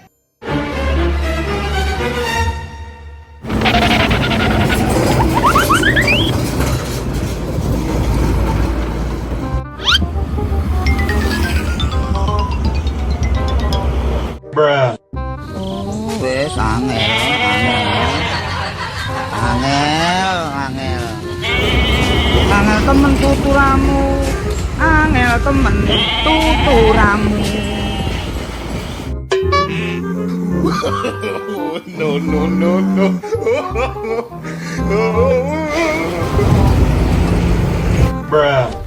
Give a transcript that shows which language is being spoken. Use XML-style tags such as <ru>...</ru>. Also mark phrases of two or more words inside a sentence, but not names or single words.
<en>Bruh.</en> <jv>Wes angel temen tuturamu, angel temen tuturamu.</jv> <en>No, no, no, no. Bruh.</en>